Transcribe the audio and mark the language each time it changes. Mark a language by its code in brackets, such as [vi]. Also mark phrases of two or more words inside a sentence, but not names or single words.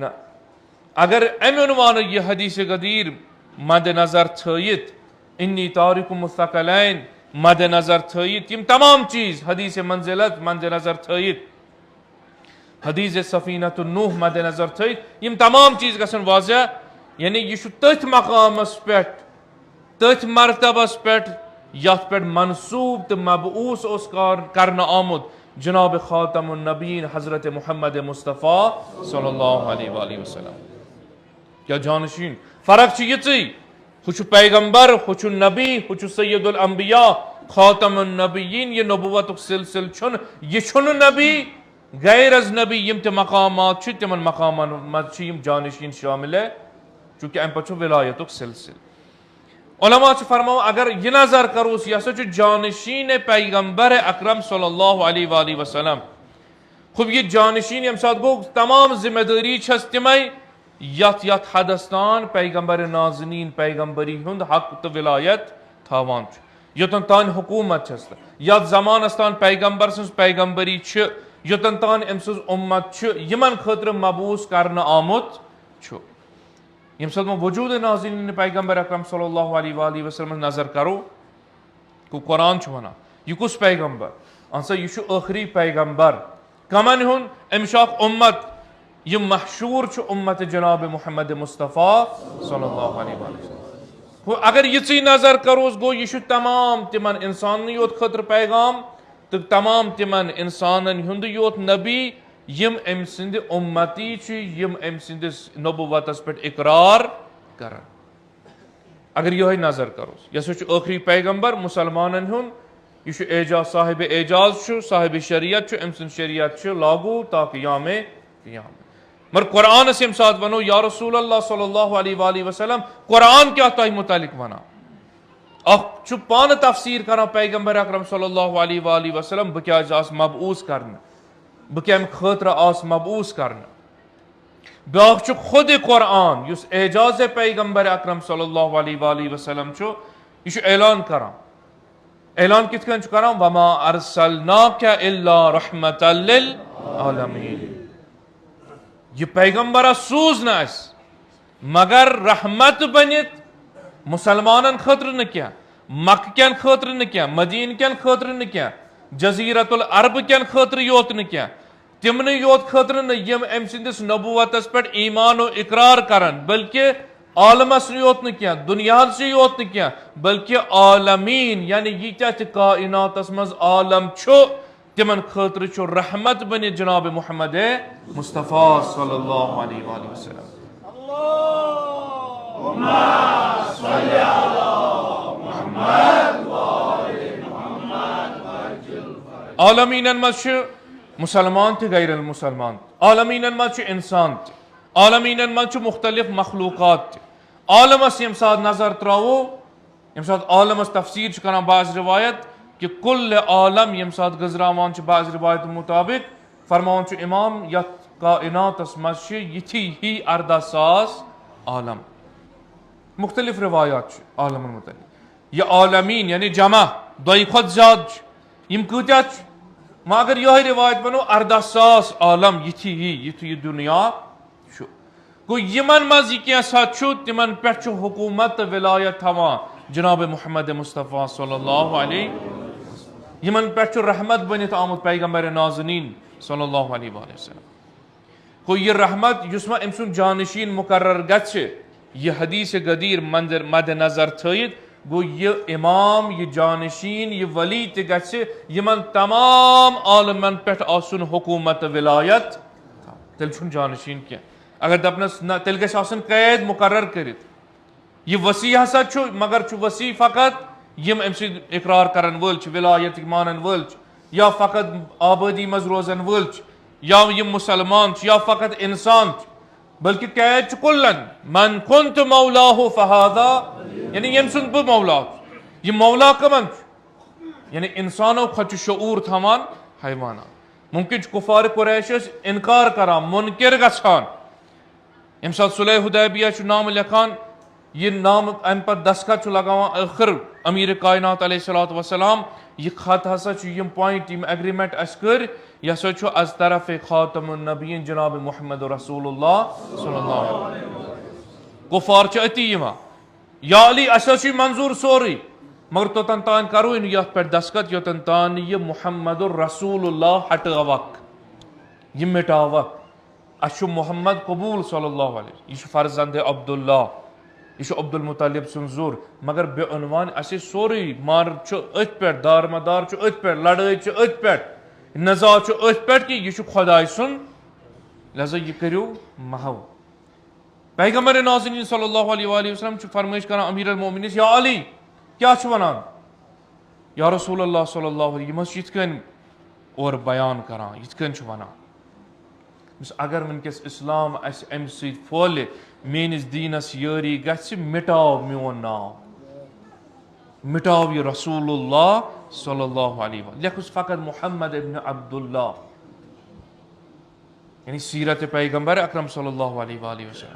[ks] اگر امہِ عنوانہٕ یہ حدیث غدیر مد نظر تھٲیِتھ [ar] انی تارک الثقلین [ks] مد نظر تھٲیِتھ یم تمام چیز حدیث منزلت مد نظر تھٲیِتھ حدیث سفینۃ النوح مد نظر تھٲیِتھ یم تمام چیز گژھن واضح یعنی یہ چھُ تٔتھۍ مقامس پٮ۪ٹھ تٔتھۍ مرتبس پٮ۪ٹھ یتھ پٮ۪ٹھ منصوب تہٕ مبعوث اوس کرنہٕ آمُت جناب [ar] خاتم النبیین [ks] حضرت محمد مصطفیٰ [ar] صلی اللہ علیہ وآلہ وسلم. [ks] کیا جانشین فرق چھِ یِژٕے ہُہ چھُ پیغمبر ہُہ چھُ نبی ہُہ چھُ [ar] سید الانبیاء خاتم النبیین [ks] یہ نبوتُک سلسلہٕ چھُنہٕ یہ چھُنہٕ نبی غیر از نبی یم تہِ مقامات چھِ تمن مقامن منٛز چھِ یم جانشین شامل ہے چونکہ امہِ پتہٕ چھُ ولایتُک سلسلہٕ. علماء چھِ فرماوان اگر یہ نظر کروس یہ ہسا چھُ جانشین پیغمبر اکرم [ar] صلی اللہ علیہ وآلہ وسلم. [ks] خوب یہ جانشین ییٚمہِ ساتہٕ گوٚو تمام ذمہ دٲری چھس تمے یتھ حدس تان پیغمبر نازنین پیغمبری ہُنٛد حق تہٕ ولایت تھاوان چھُ یوٚتن تانۍ حکوٗمت چھس یتھ زمانس تان پیغمبر سٕنٛز پیغمبری چھِ یوٚتن تان أمۍ سٕنٛز اُمت چھُ یمن خٲطرٕ مبعوث کرنہٕ آمُت چھُ. ییٚمہِ ساتہٕ وۄنۍ وجوٗد نازنین پیغمبر اکرم [ar] صلی اللہ علیہ وآلہ وسلم [ks] نظر کرو گوٚو قرآن چھُ ونان یہ کُس پیغمبر اہن سا یہ چھُ ٲخری پیغمبر کمن ہُنٛد أمِس چھُ اکھ اُمت یہ محشور چھُ اُمت جناب محمد مصطفیٰ [ar] صلی اللہ علیہ وآلہ وسلم. [ks] اگر یِژٕے نظر کروس گوٚو یہ چھُ تمام تمن انساننٕے یوت خٲطرٕ پیغام تہٕ تمام تمن انسانن ہُنٛدُے یوت نبی یم أمۍ سٕنٛدِ اُمتی چھِ یم أمۍ سٕنٛدِس نبوتس پٮ۪ٹھ اقرار کران. اگر یِہوٚے نظر کروس یہ ہسا چھُ ٲخری پیغمبر مسلمانن ہُنٛد یہ چھُ اعجاز صاحب اعجاز چھُ صاحب شریعت چھُ أمۍ سُنٛد شریعت چھُ لاگوٗ تاکہ یامے قیامت. مگر قرآنس ییٚمہِ ساتہٕ ونو [ar] یا رسول اللہ صلی اللہ علیہ وآلہ وسلم [ks] قرآن کیٛاہ تۄہہِ متعلق ونان اکھ چھُ پانہٕ تفسیٖر کران پیغمبر اکرم [ar] صلی اللہ علیہ وآلہ وسلم [ks] بہٕ کیٛازِ آس مبعوث کرنہٕ بہٕ کمہِ خٲطرٕ آس مبعوث کرنہٕ. بیٛاکھ چھُ خود قرآن یُس اعجاز پیغمبر اکرم [ar] صلی اللہ علیہ وآلہ وسلم [ks] چھُ یہ چھُ اعلان کران. اعلان کِتھ کٔنۍ چھُ کران [ar] وما ارسلناک الا رحمة للعالمین. [ks] یہ پیغمبرا سوٗز نہٕ اسہِ مگر رحمت بنِتھ مسلمانن خٲطرٕ نہٕ کینٛہہ مکہٕ کٮ۪ن خٲطرٕ نہٕ کینٛہہ مدیٖنہٕ کٮ۪ن خٲطرٕ نہٕ کینٛہہ جزیرت العرب کٮ۪ن خٲطرٕ یوت نہٕ کینٛہہ تمنٕے یوت خٲطرٕ نہٕ یم أمۍ سٕنٛدِس نبوتس پٮ۪ٹھ ایمان و اقرار کرن بلکہ عالمس یوت نہٕ کینٛہہ دُنیاہسٕے یوت نہٕ کینٛہہ بلکہ عالمیٖن یعنی ییٖتیاہ تہِ کائناتس منٛز عالم چھُ تمن خٲطرٕ چھُ رحمت بنِتھ جناب محمد مصطفیٰ [ar] صلی اللہ علیہ وآلہ وسلم. [ks] عالمیٖنن منٛز چھِ مسلمان تہِ غیر المسلمان عالمیٖنن منٛز چھُ انسان تہِ عالمیٖنن منٛز چھُ مختلف مخلوقات تہِ عالمس یم سات نظر تراوو یم سات عالمس تفسیر چھ کران بعض روایت کہ کل عالم یم سات گزراوان چھ بعض روایت مطابق فرمان چھ امام یت کائنات مز یتھی ہی 14,000 عالم. مختلف روایات چھ عالمن متعلق. یہ عالمین یعنی جمع دۄیہِ کھۄتہٕ زیادٕ چھ. یم کۭتیاہ چھ؟ مگر یہ روایت بنو 14,000 عالم یتھی ہی یتھی یہ دنیا چھ. گو یمن مز یہ کینٛژھا چھ تمن پٮ۪ٹھ چھ حکومت تہٕ ولایت تھاوان جناب محمد مصطفیٰ [ar] صلی اللہ علیہ [ks] یمن پٮ۪ٹھ چھ رحمت بنت آمت پیغمبر نازنین [ar] صلی اللہ علیہ وآلہ وسلم. [ks] گو یہ رحمت یس ما ام سن جانشین مقرر گژھِ یہ حدیث قدیر مد نظر تھٲیِتھ گو یہ امام یہ جانشین یہ ولی تہ گژھِ یمن تمام عالمن پٮ۪ٹھ آسن حکومت ولایت تیٚلہِ چھُنہٕ جانشین کینٛہہ. اگر دپنس نہ تیٚلہِ گژھِ آسن قید مقرر کٔرِتھ. یہ وسیع ہسا چھُ مگر چھُ وسیع فقط یم ام سۭتۍ اقرار کرن وٲلۍ چھِ ولایت مانن وٲلۍ چھِ یا فقط آبادی مز روزن وٲلۍ چھِ یا یم مسلمان چھِ یا فقط انسان چھِ بلکہ قید چھُ کلن [ar] من كنت مولاه فهذا [ks] یعنی یم سُنٛد بہٕ مولا چھُس. یہ مولا کمن چھُ یعنی انسانو کھۄتہٕ چھُ شعور تھاوان حیوانات. ممکن چھُ کفار قریش ٲسۍ انکار کران منکر گژھان ییٚمہِ ساتہٕ صلح حدیبیہ چھُ نامہٕ لیکھان یہ نام امہ پتہٕ دستخط چھُ لگاوان ٲخر امیر کائنات [ar] علیہ الصلوۃ والسلام. [ks] یہ خط ہسا چھُ یم پوائنٹ یم ایگریمنٹ اس کٔرۍ یہ ہسا چھُ از طرف [ar] خاتم النبیین [ks] جناب محمد [ar] رسول اللہ صلی اللہ علیہ وسلم. [ks] کفار چھِ أتی یِوان یا علی اسہِ حظ چھُ منظور سورُے مگر توٚتن تام کروے نہٕ یتھ پٮ۪ٹھ دستخط یوٚتن تام نہٕ یہ [ar] محمد رسول اللہ [ks] ہٹٲوکھ یہ مٹاوکھ. اسہِ چھُ محمد قبول [ar] صلی اللہ علیہ وسلم. [ks] یہ چھُ فرزند عبداللہ یہ چھُ عبد المطلب سُنٛد ذُر مگر بے عنوان اسے سورُے مار چھُ أتھۍ پٮ۪ٹھ دار مدار چھُ أتھۍ پٮ۪ٹھ لڑٲے چھِ أتھۍ پٮ۪ٹھ نزاع چھُ أتھۍ پٮ۪ٹھ کہ یہ چھُ خۄداے سُنٛد لہذا یہ کٔرِو محو. پیغمبر نازنین [ar] صلی اللہ علیہ وآلہ وسلم [ks] چھُ فرمٲیش کران [ar] امیر المومنین [ks] یا علی کیاہ چھُ ونان [ar] یا رسول اللہ صلی اللہ علیہ [ks] یم حظ چھِ یِتھ کٔنۍ اورٕ بیان کران یِتھ کٔنۍ چھُ ونان اگر ونکس اسلام اسہِ امہِ سۭتۍ پھۄلہِ میٲنِس دیٖنس یٲری گژھِ مٹاو میون ناو مٹاو یہ [ar] رسول اللہ صلی اللہ علیہ وسلم [ks] لیکھُس فقط محمد ابن عبداللہ یعنی سیرت پیغمبر اکرم [ar] صلی اللہ علیہ وآلہ وسلم.